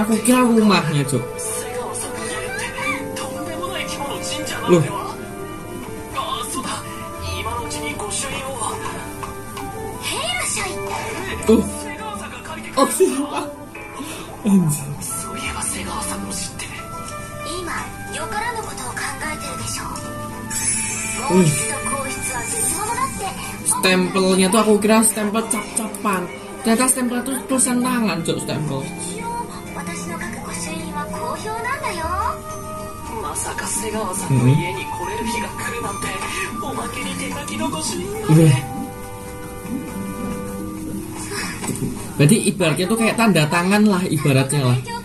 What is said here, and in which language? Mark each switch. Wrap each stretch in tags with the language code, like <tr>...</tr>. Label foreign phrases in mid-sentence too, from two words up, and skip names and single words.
<id>Aku kira rumahnya, Cok. Loh. Oh, siapa? Anjir.</id> <ja>よからぬことを考えてるでしょう。</ja> <id>Stempelnya tuh aku kira stempel cap-capan. Ternyata stempel tuh tulisan tangan, Cok, stempel. Berarti ibaratnya tuh kayak tanda tangan lah, ibaratnya lah.</id>